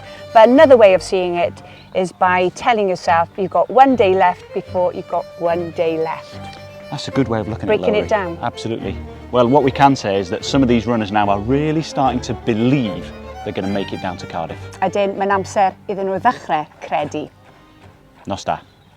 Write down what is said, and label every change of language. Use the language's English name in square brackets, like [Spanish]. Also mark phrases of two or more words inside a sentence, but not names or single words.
[English] But another way of seeing it is by telling yourself you've got 1 day left before you've got 1 day left. That's a good way of looking at it, Breaking Lowri. it down. Absolutely. Well, what we can say is that some of these runners now are really starting to believe they're going to make it down to Cardiff. [Welsh] Ydyn, mae'n amser iddyn nhw ddechrau credu. Nos da.